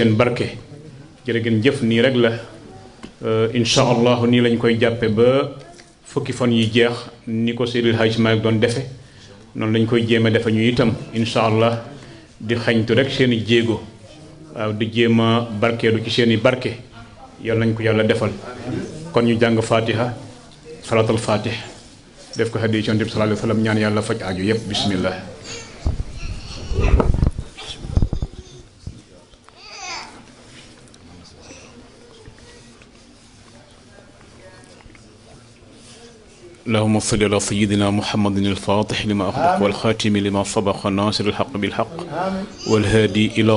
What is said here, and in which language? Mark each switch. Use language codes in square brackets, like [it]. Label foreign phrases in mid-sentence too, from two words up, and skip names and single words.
[wo] seen barke jërë ngeen jëf nii rek la [ar] إن شاء الله [wo] nii lañ koy jàppe ba fukki fan yi jeex ni ko Seydil Hadji Malick doon defe noonu lañ koy jéeme defe ñu itam [ar] إن شاء الله [wo] di xañtu rek seen i jéego waaw di jéem a barkeelu ci seen i barke yal nañ ko yàlla defal kon ñu jàng fatiha [ar] صلاة الفاتح [wo] def ko hadiya ci Yonent bi [ar] صلى الله عليه وسلم [wo] ñaan yàlla faj aju yépp bismillah [ar] اللهم صل على سيدنا محمد الفاتح لما أغلق والخاتم لما سبق ناصر الحق بالحق والهادي إلى